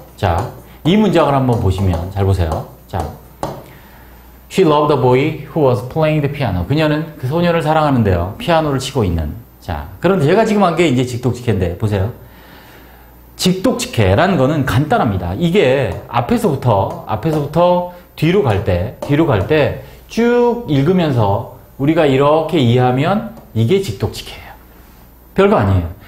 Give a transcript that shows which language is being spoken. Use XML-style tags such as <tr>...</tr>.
<ko>자, 이 문장을 한번 보시면 잘 보세요.</ko> <en>자, She loved the boy who was playing the piano.</en> <ko>그녀는 그 소년을 사랑하는데요. 피아노를 치고 있는. 자, 그런데 제가 지금 한 게 이제 직독직해인데 보세요. 직독직해라는 거는 간단합니다. 이게 앞에서부터 뒤로 갈 때 쭉 읽으면서 우리가 이렇게 이해하면 이게 직독직해예요. 별거 아니에요.</ko>